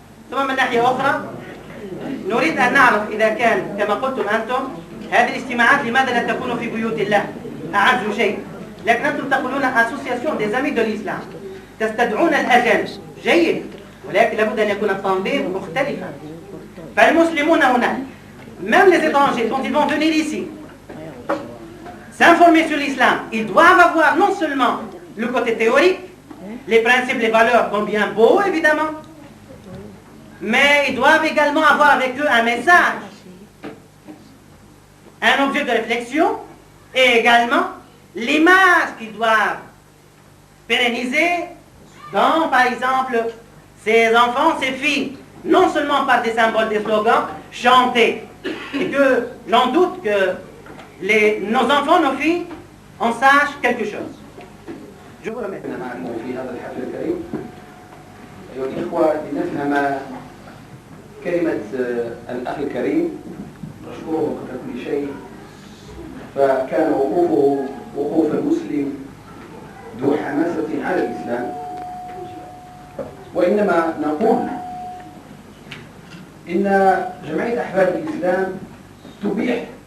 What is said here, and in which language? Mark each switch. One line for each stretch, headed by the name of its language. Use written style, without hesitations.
Arabic: ثم من ناحية أخرى نريد أن نعرف إذا كان كما قلتم أنتم هذه الاجتماعات لماذا لا تكون في بيوت الله أعز شيء، لكن أنتم تقولون أسوسياسيون دي زامي دو الإسلام، تستدعون الأجانب، جيد، ولكن لابد أن يكون التنظيم مختلفا. فالمسلمون هنا
French: même les étrangers quand ils vont venir ici s'informer sur l'islam, ils doivent avoir non seulement le côté théorique, les principes, les valeurs, combien beaux évidemment, mais ils doivent également avoir avec eux un message, un objet de réflexion et également l'image qu'ils doivent pérenniser dans, par exemple, ces enfants, ces filles, non seulement par des symboles, des slogans, chantés, et que j'en doute que nos enfants, nos filles, en sachent quelque chose. Je vous remercie.
Arabic: معكم في هذا الحفل الكريم. أيها الإخوة، لنفهم كلمة الأخ الكريم نشكره قبل كل شيء، فكان وقوفه وقوف المسلم ذو حماسة على الإسلام، وإنما نقول إن جمعية أحباب الإسلام تبيح